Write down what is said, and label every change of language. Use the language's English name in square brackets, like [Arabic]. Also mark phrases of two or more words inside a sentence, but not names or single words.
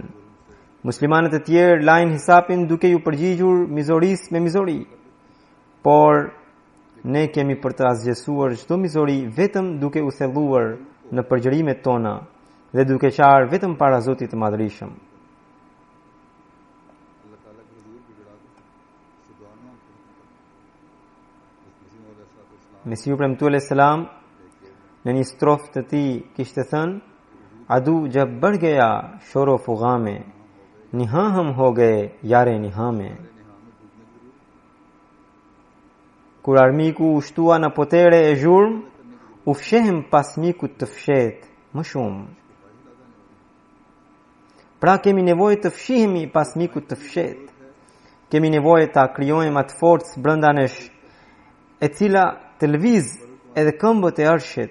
[Albanian] Muslimanët e tjerë lajnë hisapin duke ju përgjigjur mizoris me mizori, por ne kemi për të asgjësuar çdo mizori vetëm duke u thelluar në përgjërimet tona dhe duke qarë vetëm para Zotit të Madhërisëm. Mesiu premtuar [Arabic] عليه السلام [Albanian] në një strofë të tij kishte thënë: [Urdu] "عدو جب بڑھ گیا شور و فغاں میں نہاں ہم ہو گئے یار نہاں میں." [Albanian] Kur armiku u shtua në potere e zhurm, u fshehem pas mikut të fshet më shumë. Pra kemi nevojë të fshihemi pas mikut të fshet. Kemi nevojë ta krijojmë atë forcë brenda nesh, e cila të lëviz edhe këmbët e arshit.